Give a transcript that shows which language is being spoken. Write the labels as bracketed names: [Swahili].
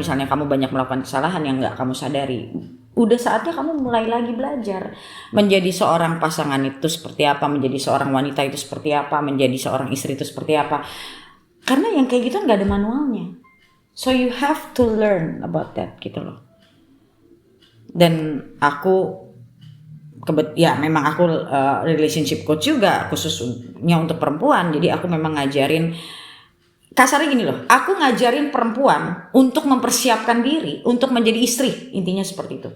[Indonesian] Misalnya kamu banyak melakukan kesalahan yang nggak kamu sadari. Udah saatnya kamu mulai lagi belajar menjadi seorang pasangan itu seperti apa, menjadi seorang wanita itu seperti apa, menjadi seorang istri itu seperti apa. Karena yang kayak gitu nggak ada manualnya. [English] So you have to learn about that [Indonesian] gitu loh. Dan aku ya memang aku relationship coach juga khususnya untuk perempuan. Jadi aku memang ngajarin, kasarnya gini loh, aku ngajarin perempuan untuk mempersiapkan diri untuk menjadi istri, intinya seperti itu.